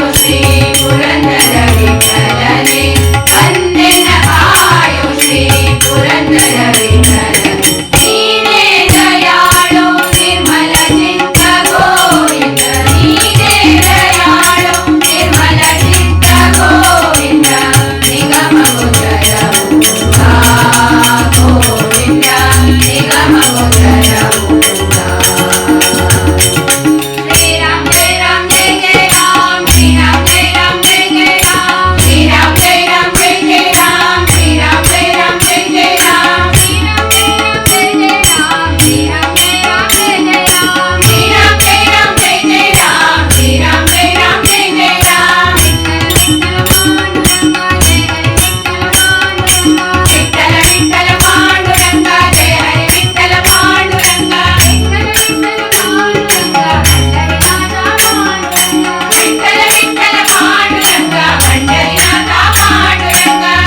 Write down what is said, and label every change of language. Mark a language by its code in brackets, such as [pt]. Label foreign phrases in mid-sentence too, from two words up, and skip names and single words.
[kn] ಶ್ರೀ ಪುರಂದರ ವಿಠಲನೆ ವಂದನ ಕಾಯೋ ಶ್ರೀ ಪುರಂದರ ವಿಠಲನೆ ನೀನೇ ದಯಾಳು ನಿರ್ಮಲ ಚಿತ್ತ ಗೋವಿಂದ ನೀನೇ ದಯಾಳು ನಿರ್ಮಲ ಚಿತ್ತ ಗೋವಿಂದ ನಿಗಮ ಗೋಚರ ಮುಕುಂದ ಗೋವಿಂದ ನಿಗಮ ಗೋಚರ ಮುಕುಂದ [sa] श्री राम जय राम जय जय राम श्री राम जय राम जय जय राम श्री राम जय राम जय जय राम श्री राम जय राम जय जय राम श्री राम जय राम जय जय राम श्री राम जय राम जय जय राम श्री राम जय राम जय जय राम श्री राम जय राम जय जय राम ವಿಠ್ಠಲ ವಿಠ್ಠಲ ಪಾಂಡುರಂಗ ಜಯ ಹರಿ ವಿಠ್ಠಲ ಪಾಂಡುರಂಗ ವಿಠ್ಠಲ ವಿಠ್ಠಲ ಪಾಂಡುರಂಗ ಪಂಡರಿನಾಥ ಪಾಂಡುರಂಗ